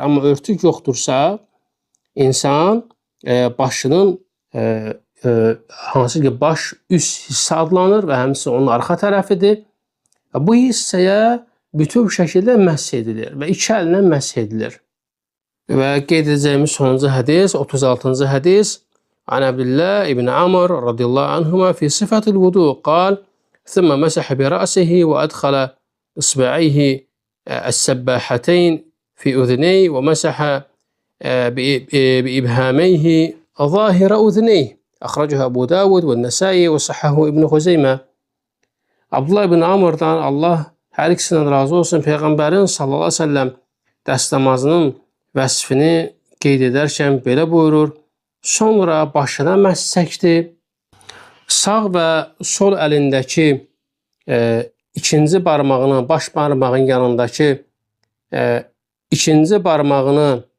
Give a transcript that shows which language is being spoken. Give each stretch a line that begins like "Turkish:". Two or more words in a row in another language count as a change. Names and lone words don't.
Azerbaijani: Amma örtük yoxdursa, insan başının hansı ki baş üst hissə adlanır və həmçinin onun arxa tərəfidir. Bu hissəyə bütöv şəkildə məs edilir və iki əllə məs edilir. Və qeyd edəcəyimiz sonuncu hədis, 36-cı hədis.
Arabic: عن عبد الله بن عمرو رضي الله عنهما في صفة الوضوء قال: "ثم مسح برأسه وأدخل إصبعيه السباحتين في أذنيه ومسح بإبهاميه ظاهر أذنيه." أخرجه أبو داود والنسائي وصححه İbn Xuzeyme.
Azerbaijani: Abdullah ibn Amr'dan Allah hər ikisindən razı olsun, Peyğəmbərin
Arabic: صلى الله عليه وسلم
Azerbaijani: dəst namazının vəsfini qeyd edərkən belə buyurur: sonra başına məs çəkdi, sağ və sol əlindəki ikinci barmağını, baş barmağın yanındakı ikinci barmağını